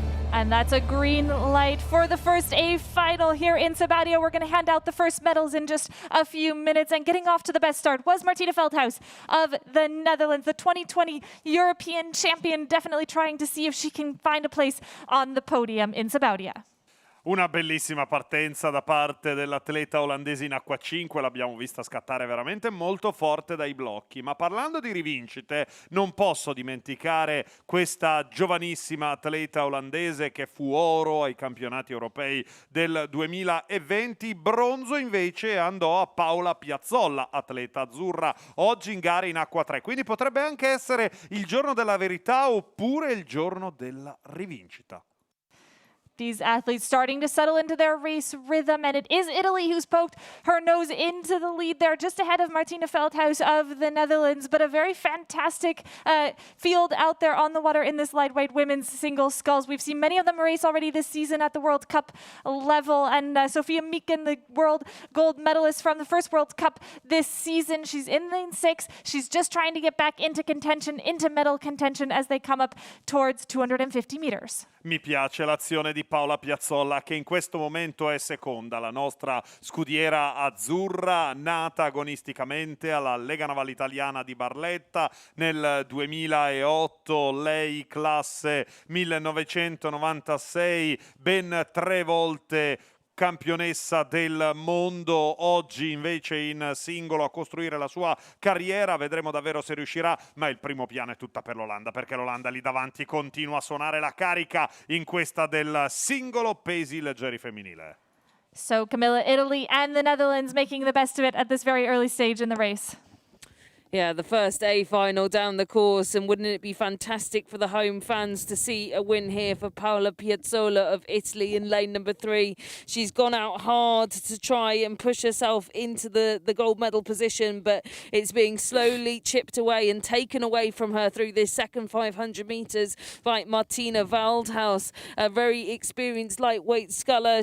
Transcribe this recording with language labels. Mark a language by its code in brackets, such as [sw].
[en] And that's a green light for the first A final here in Sabaudia. We're going to hand out the first medals in just a few minutes. And getting off to the best start was Martina Veldhuis of the Netherlands, the 2020 European champion, definitely trying to see if she can find a place on the podium in Sabaudia. [it] Una bellissima partenza da parte dell'atleta olandese in acqua 5, l'abbiamo vista scattare veramente molto forte dai blocchi, ma parlando di rivincite non posso dimenticare questa giovanissima atleta olandese che fu oro ai campionati europei del 2020, bronzo invece andò a Paola Piazzolla, atleta azzurra, oggi in gara in acqua 3, quindi potrebbe anche essere il giorno della verità oppure il giorno della rivincita. [en] These athletes starting to settle into their race rhythm, and it is Italy who's poked her nose into the lead there, just ahead of Martina Veldhuis of the Netherlands, but a very fantastic field out there on the water in this lightweight women's single sculls. We've seen many of them race already this season at the World Cup level, and Sofia Mieken, the world gold medalist from the first World Cup this season, she's in lane 6. She's just trying to get back into contention, into medal contention as they come up towards 250 meters. [it] Mi piace l'azione di Paola Piazzolla che in questo momento è seconda, la nostra scudiera azzurra nata agonisticamente alla Lega Navale Italiana di Barletta nel 2008, lei classe 1996, ben 3 volte campionessa del mondo, oggi invece in singolo a costruire la sua carriera, vedremo davvero se riuscirà, ma il primo piano è tutta per l'Olanda, perché l'Olanda lì davanti continua a suonare la carica in questa del singolo pesi leggeri femminile. [en] So Camilla, Italy and the Netherlands making the best of it at this very early stage in the race. Yeah, the first A final down the course, and wouldn't it be fantastic for the home fans to see a win here for Paola Piazzolla of Italy in lane number 3. She's gone out hard to try and push herself into the gold medal position, but it's being slowly chipped away and taken away from her through this second 500 metres by Martina Veldhuis, a very experienced lightweight sculler.